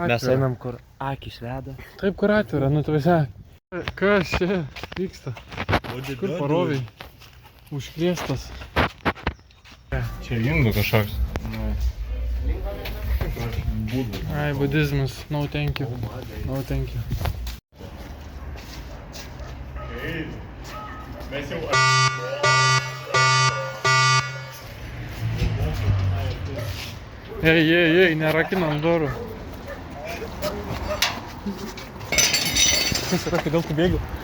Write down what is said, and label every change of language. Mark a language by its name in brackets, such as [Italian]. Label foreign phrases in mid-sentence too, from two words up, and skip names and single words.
[Lithuanian] Mes einam kur akis veda. Taip, kur atvira, nu tu visai. Kas čia vyksta? Kur paroviai? Užkrėstas. Čia indų kažkoks. Ai, budizmas. [English] No thank you. No thank you. [Lithuanian] Mes jau... Ei, nerakinam durų. Kas yra, kodėl tu bėgi?